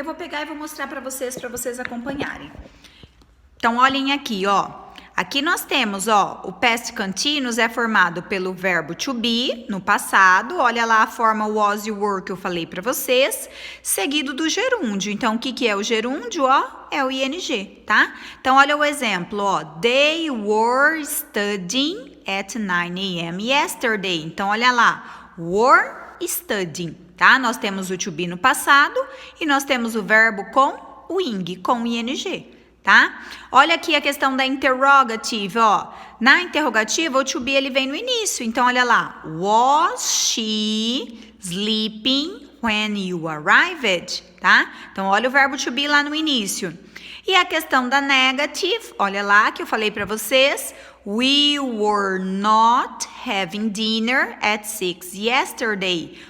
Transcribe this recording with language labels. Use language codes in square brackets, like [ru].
[pt] Eu vou pegar e vou mostrar para vocês acompanharem. Então, olhem aqui, ó. Aqui nós temos, ó, o past continuous é formado pelo verbo to be, no passado. Olha lá a forma was e were que eu falei para vocês, seguido do gerúndio. Então, o que é o gerúndio, ó? É o ing, tá? Então, olha o exemplo, ó. [en] They were studying at 9 a.m. yesterday. [pt] Então, olha lá, were studying, tá? Nós temos o to be no passado e nós temos o verbo com o ing, com o ing. Tá? Olha aqui a questão da interrogative, ó. Na interrogativa, o to be ele vem no início. Então, olha lá. [en] Was she sleeping when you arrived? [pt] Tá? Então, olha o verbo to be lá no início. E a questão da negative, olha lá que eu falei para vocês. [en] We were not having dinner at 6 yesterday.